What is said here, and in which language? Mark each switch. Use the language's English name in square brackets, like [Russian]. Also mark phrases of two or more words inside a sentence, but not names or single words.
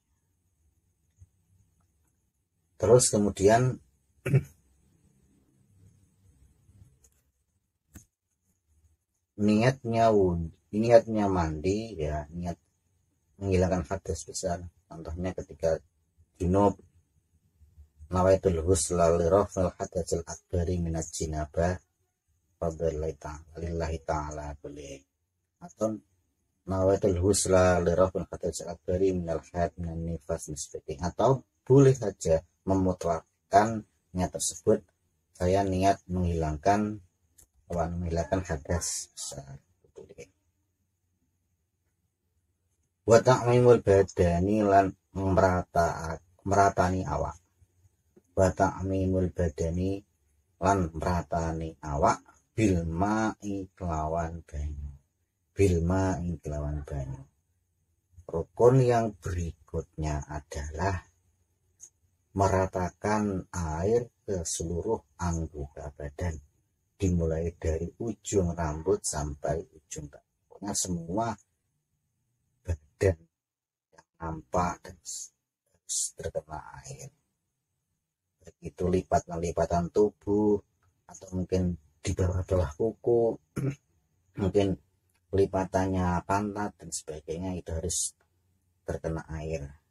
[Indonesian] Terus kemudian niatnya mandi, ya niat menghilangkan hadas besar. Contohnya ketika junub, [Arabic] نويت الغسل لرفع الحدث الأكبر من الجنابة لله تعالى [Indonesian] boleh, atau [Arabic] نويت الغسل لرفع الحدث الأكبر من الحيض من النفاس مثلا, [Indonesian] atau boleh saja memutlakkan niat tersebut, saya niat menghilangkan hadas besar, boleh. [Arabic] وتعميم البدن [Javanese] lan meratani awak. [Arabic] وتعميم البدن [Javanese] lan meratani awak bilma'i kelawan banyu. [Indonesian] Rukun yang berikutnya adalah meratakan air ke seluruh anggota badan, dimulai dari ujung rambut sampai ujung kaki. Pokoknya semua badan yang nampak dan harus terkena air, begitu lipatan tubuh, atau mungkin di bawah kuku, mungkin lipatannya pantat dan sebagainya, itu harus terkena air.